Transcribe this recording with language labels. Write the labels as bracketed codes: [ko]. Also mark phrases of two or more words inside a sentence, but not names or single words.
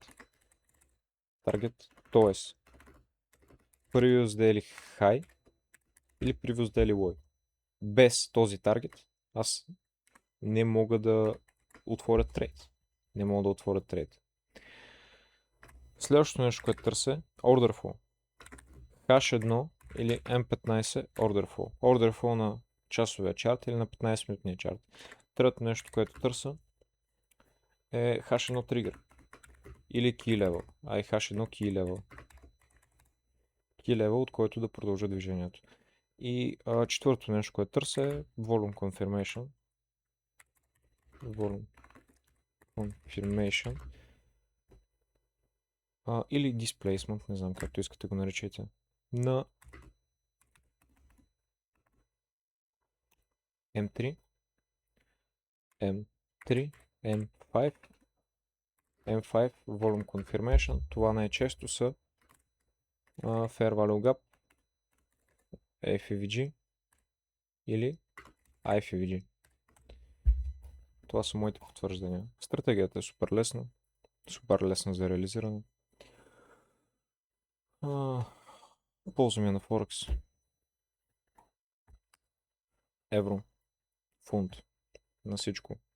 [bg] Таргет, т.е. [en] Previous Daily High или Previous Daily Low. [bg] Без този таргет аз не мога да отворя трейд. Следващото нещо, което търся е [en] Order Flow. [bg] H1 или [en] M15 Order Flow. Order Flow [bg] на часовия чарт или на 15-минутния чарт. Трето нещо, което търся е H1 тригър или [en] key level, H1 key level. Key level, [bg] от който да продължа движението. И четвърто нещо, което търся е [en] volume confirmation. Volume confirmation. [bg] Или displacement, не знам както искате го наречете, на M3, M3, M5, M5 [en] volume confirmation. [bg] Това най-често са [en] fair value gap, [bg] FVG или IFVG. Това са моите потвърждения. Стратегията е супер лесна за реализиране. Ползвам я на Форекс. Евро, фунт, на всичко.